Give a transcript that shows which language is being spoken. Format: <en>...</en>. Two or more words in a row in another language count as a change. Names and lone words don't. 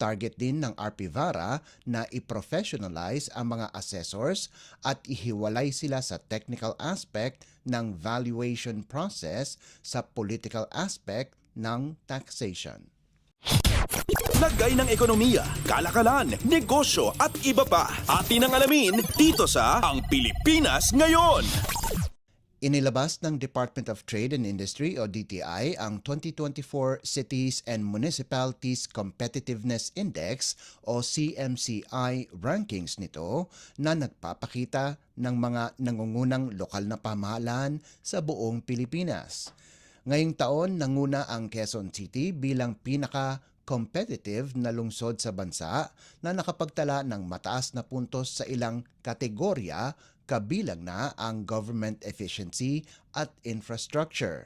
<tl>Target din ng RPVARA na i-professionalize ang mga assessors at ihiwalay sila sa</tl> <en>technical aspect</en> <tl>ng valuation process sa</tl> <en>political aspect</en> <tl>ng taxation. Lagay ng ekonomiya, kalakalan, negosyo at iba pa. Atin ang alamin dito sa Ang Pilipinas Ngayon. Inilabas ng Department of Trade and Industry o DTI ang 2024 Cities and Municipalities Competitiveness Index o CMCI rankings nito na nagpapakita ng mga nangungunang lokal na pamahalaan sa buong Pilipinas. Ngayong taon, nanguna ang Quezon City bilang pinaka-competitive na lungsod sa bansa na nakapagtala ng mataas na puntos sa ilang kategorya kabilang na ang</tl> <en>government efficiency</en> <tl>at infrastructure.</tl>